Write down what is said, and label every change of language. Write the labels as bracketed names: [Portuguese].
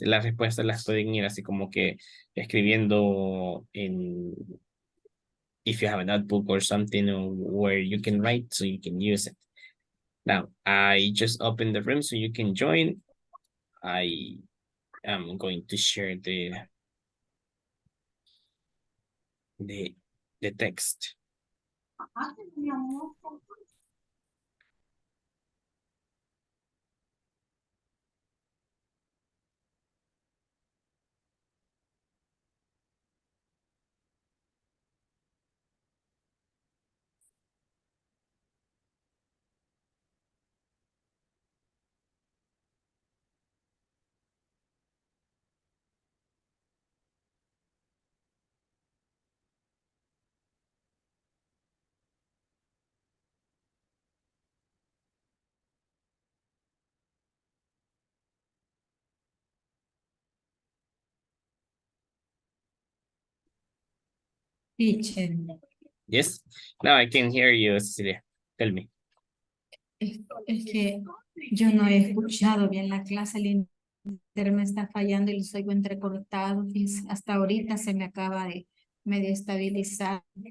[Spanish] Las respuestas las pueden ir así como que escribiendo en, [English] if you have a notebook or something where you can write so you can use it. Now, I just opened the room so you can join. I am going to share the text. Teacher, Yes. Now I can hear you, Cecilia. Tell me. [Spanish] es que yo no he escuchado bien la clase, el internet me está fallando y los oigo entrecortados. Hasta ahorita se me acaba de medio estabilizar.